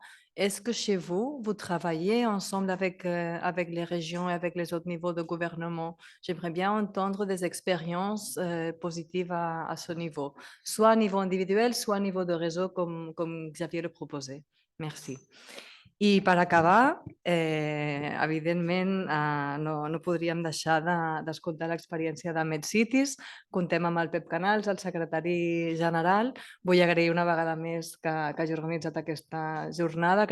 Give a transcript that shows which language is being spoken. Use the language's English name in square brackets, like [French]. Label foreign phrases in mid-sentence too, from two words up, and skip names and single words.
[French] Est-ce que chez vous, vous travaillez ensemble avec les régions et avec les autres niveaux de gouvernement? J'aimerais bien entendre des expériences positives à ce niveau, soit à niveau individuel, soit à niveau de réseau, comme Xavier le proposait. Merci. [Catalan] I per acabar, evidentment, no podríem deixar d'escoltar l'experiència de MedCities. Comptem amb el Pep Canals, el secretari general. Vull agrair una vegada més que hagi organitzat aquesta jornada.